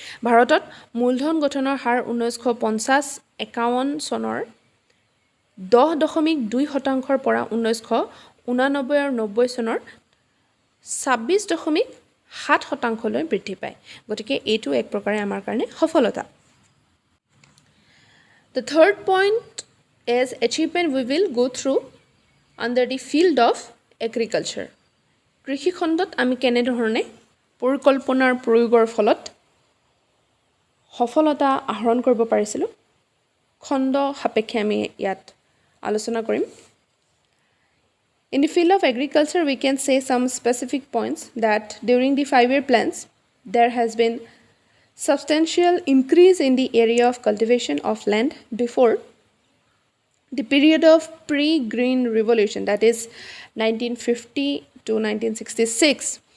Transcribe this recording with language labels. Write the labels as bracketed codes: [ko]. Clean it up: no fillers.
[as] ভাৰতত মূলধন গঠনৰ হাৰ 1950-51 চনৰ 10.2%ৰ পৰা 1989 আৰু 90 চনৰ 26.7%লৈ বৃদ্ধি পায়. গতিকে এইটো এক প্ৰকাৰে আমাৰ কাৰণে সফলতা. [en] The third point is achievement we will go through under the field of agriculture. [as] কৃষি খণ্ডত আমি কেনেধৰণে পৰিকল্পনাৰ প্ৰয়োগৰ ফলত সফলতা আহৰণ কৰিব পাৰিছিলোঁ খণ্ড সাপেক্ষে আমি ইয়াত আলোচনা কৰিম. [en] In the field of agriculture, we can say some specific points that during the 5-year plans, there has been substantial increase in the area of cultivation of land before the period of pre-green revolution, that is 1950 to 1966.